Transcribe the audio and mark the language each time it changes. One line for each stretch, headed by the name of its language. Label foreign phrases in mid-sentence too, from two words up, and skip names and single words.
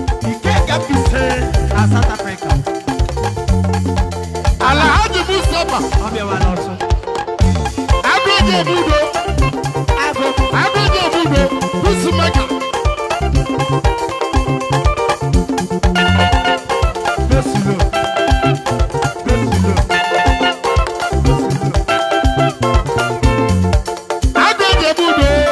Igbo: Ike Gapise na South Africa. Alhaji Mustapha. Ọ bịawa n'ọsọ. Agụ Obudo. Agụ. Agụ Obudo. Peacemaker.
English: Go slow. Go slow. Go slow.
Igbo: Agụ eji ebu udo.